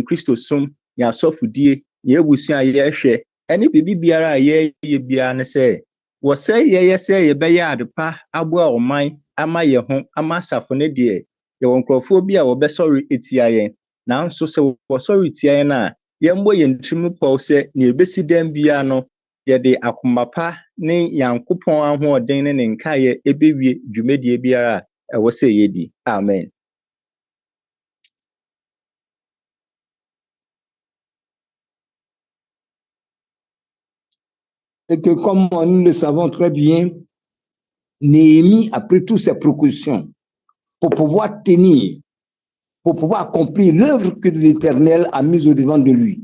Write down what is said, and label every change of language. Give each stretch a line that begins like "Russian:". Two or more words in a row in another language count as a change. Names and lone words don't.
Akan: Kristo som yɛn asɔfodie yɛn abusua a yɛhwɛ ɛne bibi biara a yɛyɛ biara ne sɛ wɔsɛ yɛyɛ sɛ yɛbɛyɛ adepa aboa ɔman ama yɛn ho ama asafo ne deɛ yɛwɔ nkurɔfoɔ bi a wɔbɛsɔre etia yɛn nanso sɛ wɔsɔre etia yɛn a yɛmbɔ yɛn tirim pɔw sɛ ne ebesi dɛm biara no yɛde akoma pa ne Nyankopɔn ahoɔden ne ne nkaeɛ ebewie dwumadie biara a ɛwɔ sɛ yɛdi. Amen.
French: Et que comme nous le savons très bien, Néhémie a pris toutes ses précautions pour pouvoir tenir, pour pouvoir accomplir l'œuvre que l'Éternel a mise au-devant de lui.